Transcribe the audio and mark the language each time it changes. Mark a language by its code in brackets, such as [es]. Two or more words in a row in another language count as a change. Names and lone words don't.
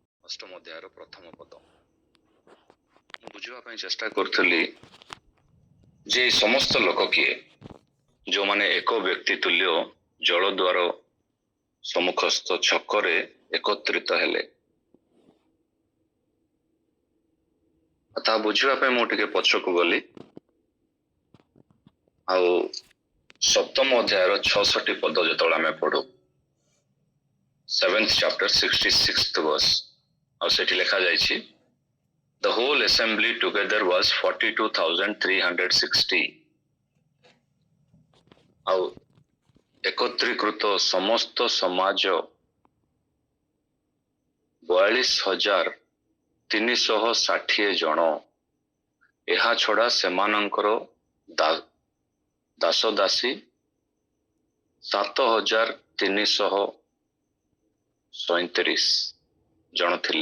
[or] ଅଷ୍ଟମ ଅଧ୍ୟାୟର ପ୍ରଥମ ପଦ ମୁଁ ବୁଝିବା ପାଇଁ ଚେଷ୍ଟା କରୁଥିଲି ଯେ ଏହି ସମସ୍ତ ଲୋକ କିଏ, ଯେଉଁମାନେ ଏକ ବ୍ୟକ୍ତି ତୁଲ୍ୟ ଜଳଦ୍ୱାର ସମ୍ମୁଖସ୍ଥ ଛକରେ ଏକତ୍ରିତ ହେଲେ। ତାହା ବୁଝିବା ପାଇଁ ମୁଁ ଟିକେ ପଛକୁ ଗଲି ଆଉ ସପ୍ତମ ଅଧ୍ୟାୟର 66 ପଦ ଯେତେବେଳେ ଆମେ ପଢୁ, [en] 7th chapter 66th verse, [or] ଆଉ ସେଠି ଲେଖା ଯାଇଛି, [en] the whole assembly together was 42,360. [or] ଆଉ ଏକତ୍ରୀକୃତ ସମସ୍ତ ସମାଜ 42,360 ଜଣ। ଏହା ଛଡା ସେମାନଙ୍କର ଦାସଦାସୀ 7,337 ଜଣ ଥିଲେ।